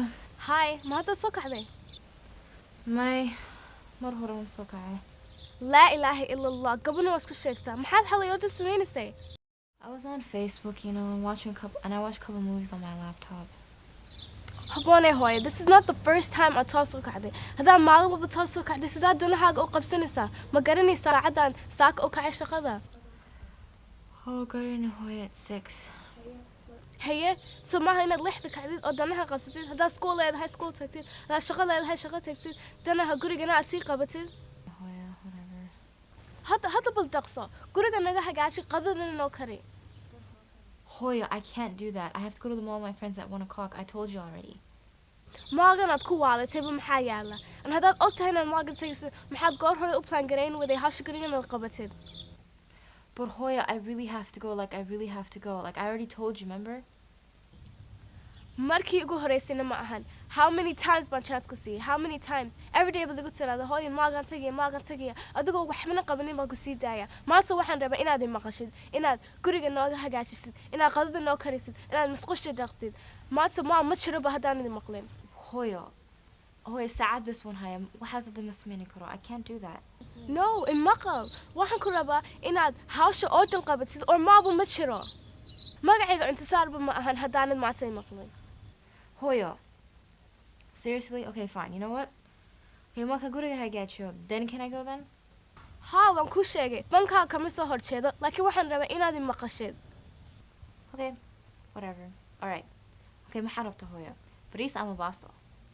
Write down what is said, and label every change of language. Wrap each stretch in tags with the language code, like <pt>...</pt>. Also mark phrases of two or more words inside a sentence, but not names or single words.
<so>Hi, ma hadda soo kaxday? May mar hore waan soo kacay. Laa ilaaha illa Allah, gabadhan waa isku sheegtaa. Maxaad xalay oo samaysay?</so> <en>I was on Facebook, you know, and I watched a couple movies on my laptop.</en> <so>Habboonay hooyo,</so> <en>this is not the first time</en> <so>aad toos soo kacday. Haddaan maalin walba toos soo kacday, sidaa danahaaga u qabsanaysaa. Ma garanaysaa saacadaan saaka u kacay shaqada?</so> <en>Oh, got in Hoya at 6.</en> <so>Haye, so maaha inaad lixda kacdid oo danaha qabsatid. Haddaad school leedahay school tagtid, haddaad shaqo leedahay shaqo tagtid, danaha gurigana aad sii qabatid.</so> <en>Hoya, whatever.</en> <so>Hadda bal daqso. Guriga naga hagaaji qadadana noo kari.</so> <en>Hoya, I can't do that. I have to go to the mall with my friends at 1 o'clock. I told you already.</en> <so>Maagan aad ku waalatay ba maxaa yaala? An haddaad og tahay inaad maagan tagaysid, maxaad goor hore u plan garayn waday hawsha gurigana qabatid?</so> <en>But Hoya, I really have to go. Like, I really have to go. Like, I already told you, remember?</en> <so>Markii ugu horeysayna ma ahan.</so> <en>How many times</en> <so>baan chance ku siiyay?</so> <en>How many times? Every day</en> <so>baad igu tiraahdaa hooyo maagan tagaya. Adigoo waxbana qabanin baan ku sii daaya. Maanta waxaan rabaa inaad i maqashid, inaad guriga nooga hagaajisid, inaad qadada noo karisid, inaad musqusha dhaqtid. Maanta ma jiro ba haddaan idin maqlin. Hoya, saacad bas waan haya. Waxaas hadda ma samayn karo.</so> <en>I can't do that.</en> <so>No, in maqal. Waxaan ku rabaa inaad hawsha oo dhan qabatid oo maaba ma jiro. Magacayga intisaarba ma ahan haddaan maanta i maqlin.</so> <en>Hoya, seriously? Okay, fine. You know what?</en> <so>Okay, marka guriga hagaajiyo.</so> <en>Then can I go then?</en> <so>Haa, waan kuu sheegay. Bankaa kama soo horjeedo, laakiin waxaan rabaa inaad i maqashid.</so> <en>Okay, whatever. All right.</en> <so>Okay, maxaa rabta Hoya? Bariis ama baasto?</so>